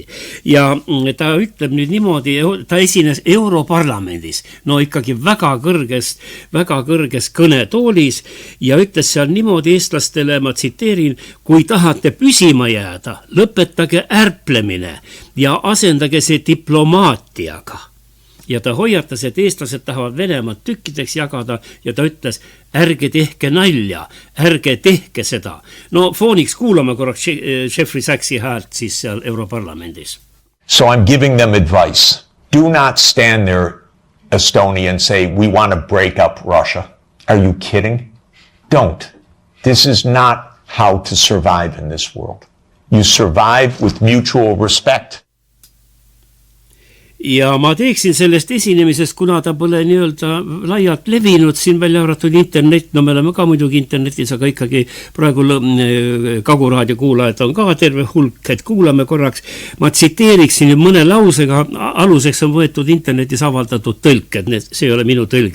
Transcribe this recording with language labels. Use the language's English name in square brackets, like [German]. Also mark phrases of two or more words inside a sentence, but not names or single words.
[Estonian] Ja ta ütleb nüüd niimoodi, ta esines Europarlamendis, ikkagi väga kõrges kõnetoolis ja ütles seal niimoodi eestlastele, ma tsiteerin, kui tahate püsima jääda, lõpetage ärplemine ja asendage see diplomaatiaga. Ja ta hoiatas, et eestlased tahavad Venemaad tükkideks jagada ja ta ütles, ärge tehke nalja, ärge tehke seda. Fooniks kuulame korraks Jeffrey Sachsi häält siis seal Europarlamendis. [English] So I'm giving them advice. Do not stand there, Estonia, and say, we want to break up Russia. Are you kidding? Don't. This is not how to survive in this world. You survive with mutual respect. [Estonian] Ja ma teeksin sellest esinemisest, kuna ta pole nii-öelda laialt levinud, siin välja arvatud internet, me oleme ka muidugi internetis, aga ikkagi praegu Kaguraadio kuulajad on ka terve hulk, et kuulame korraks. Ma tsiteeriksin mõne lausega, aluseks on võetud internetis avaldatud tõlked, see ei ole minu tõlge.